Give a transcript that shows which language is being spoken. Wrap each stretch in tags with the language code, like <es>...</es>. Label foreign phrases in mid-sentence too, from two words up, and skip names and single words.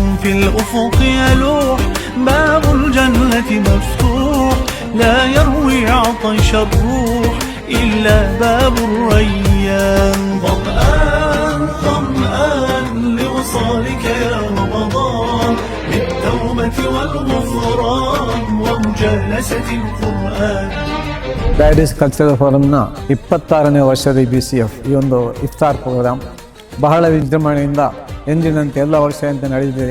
<ar>الأفق يلوح باب الجنة مفتوح لا يروي عطش الروح إلا باب الريان ظمآن ظمآن لوصالك يا رمضان بالتوبة والغفران ومجالسة القرآن.</ar> <kn>ಡೈರೀಸ್ ಕಲ್ಚರಲ್ ಫೋರಮ್ನ 26ನೇ ವರ್ಷದ BCF ಈ ಒಂದು ಇಫ್ತಾರ್ ಪ್ರೋಗ್ರಾಮ್ ಬಹಳ ವಿಜೃಂಭಣೆಯಿಂದ ಎಂದಿನಂತೆ ಎಲ್ಲ ವರ್ಷದಂತೆ ನಡೆದಿದೆ.</kn>